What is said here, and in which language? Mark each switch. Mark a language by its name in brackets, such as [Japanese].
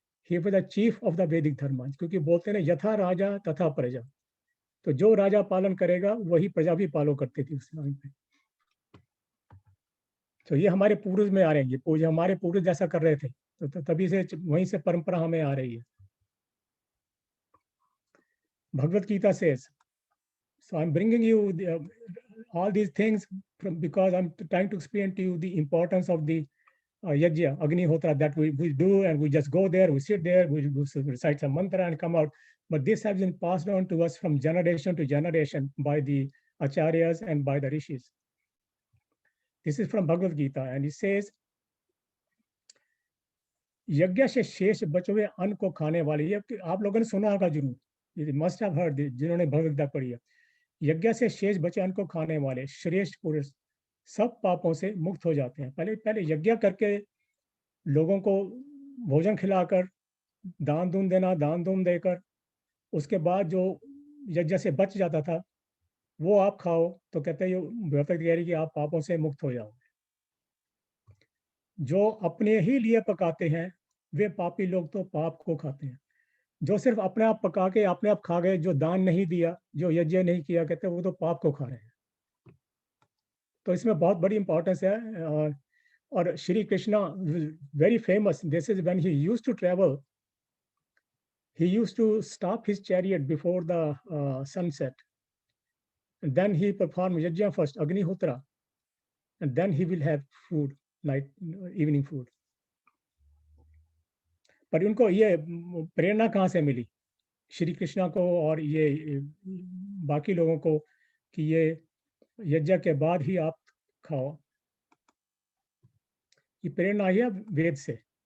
[English] ही was the chief of the Vedic dharma, [Hindi] क्योंकि बोलते हैं यथा राजा तथा प्रजा. तो जो राजा पालन करेगा वही प्रजा भी पालो करती थी उस टाइम पे. तो ये हमारे पूर्वज में आ रहे हैं, पूजा हमारे पूर्वज जैसा कर रहे थे, तो तभी से वहीं से परंपरा हमें आ रही है. [English] Bhagavad Gita says, so I'm bringing you all these things because I'm trying to explain to you the importance of the yajna, Agnihotra, that we do, and we just go there, we sit there, we recite some mantra and come out. But this has been passed on to us from generation to generation by the acharyas and by the rishis. This is from Bhagavad Gita, and it says, [Hindi] यज्ञ से शेष बचे हुए अन्न को खाने वाले, ये आप लोगों ने सुना होगा जरूर, [English] ये must have heard [Hindi] जिन्होंने भगवद गीता पढ़ी है. यज्ञ से शेष बचे अन्न को खाने वाले श्रेष्ठ पुरुष सब पापों से मुक्त हो जाते हैं. पहले यज्ञ करके लोगों को भोजन खिलाकर, दान दून देना, दान दून देकर, उसके बाद जो यज्ञ से बच जाता था वो आप खाओ, तो कहते हैं व्यवस्था कह रही कि आप पापों से मुक्त हो जाओगे. जो अपने ही लिए पकाते हैं वे पापी लोग तो पाप को खाते हैं. जो सिर्फ अपने आप पका के अपने आप खा गए, जो दान नहीं दिया, जो यज्ञ नहीं किया, कहते हैं वो तो पाप को खा रहे हैं. तो इसमें बहुत बड़ी इंपॉर्टेंस है. [English] और Shri Krishna very famous, this is when he used to travel, he used to stop his chariot before the sunset, and then he performed yajna first, Agnihotra, and then he will have food, night evening food. [Hindi] पर उनको ये प्रेरणा कहाँ से मिली श्री कृष्णा को और ये बाकी लोगों को कि ये यज्ञ के बाद ही आप खाओ? ये प्रेरणा है वेद से.